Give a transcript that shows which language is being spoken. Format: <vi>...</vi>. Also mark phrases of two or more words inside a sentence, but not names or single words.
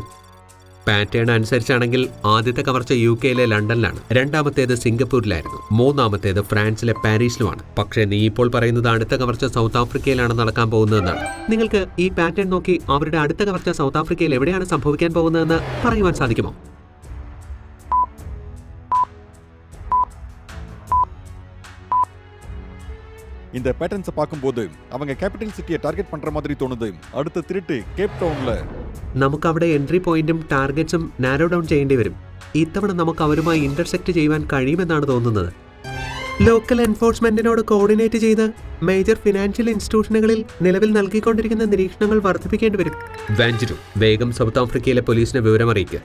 <ml>പാറ്റേൺ അനുസരിച്ചാണെങ്കിൽ ആദ്യത്തെ കവർച്ച UK-യിലെ ലണ്ടനിലാണ്, രണ്ടാമത്തേത് സിംഗപ്പൂരിലായിരുന്നു, മൂന്നാമത്തേത് ഫ്രാൻസിലെ പാരീസിലുമാണ്. പക്ഷേ നീ ഇപ്പോൾ പറയുന്നത് അടുത്ത കവർച്ച സൗത്ത് ആഫ്രിക്കയിലാണ് നടക്കാൻ പോകുന്നതെന്നാണ്. നിങ്ങൾക്ക് ഈ പാറ്റേൺ നോക്കി അവരുടെ അടുത്ത കവർച്ച സൗത്ത് ആഫ്രിക്കയിൽ എവിടെയാണ് സംഭവിക്കാൻ പോകുന്നതെന്ന് പറയുവാൻ സാധിക്കുമോ?</ml> <ta>இந்த பேட்டர்ன்ஸை பார்க்கும்போது அவங்க</ta> <en>capital city-யை target</en> <ta>பண்ற மாதிரி தோணுது. அடுத்த திருட்டு கேப் டவுன்ல.</ta> <ml>നമുക്ക് അവിടെ</ml> <en>entry point-ഉം targets-ഉം narrow down</en> <ml>ചെയ്യേണ്ടി വരും. ഇത്തവണ നമുക്ക് അവരുമായി ഇന്റർസെക്ട് ചെയ്യുവാൻ കഴിയുമെന്നാണ് തോന്നുന്നത്.</ml> <en>local enforcement-ഇനോട് coordinate</en> <ml>ചെയ്ത്</ml> <en>major financial institution-ഉകളിൽ</en> <ml>നിലവിൽ നൽകിക്കൊണ്ടിരിക്കുന്ന നിരീക്ഷണങ്ങൾ വർദ്ധിപ്പിക്കേണ്ടി വരും. വാഞ്ചിരു, വേഗം സൗത്ത് ആഫ്രിക്കയിലെ പോലീസിനെ വിവരം അറിയിക്കുക.</ml>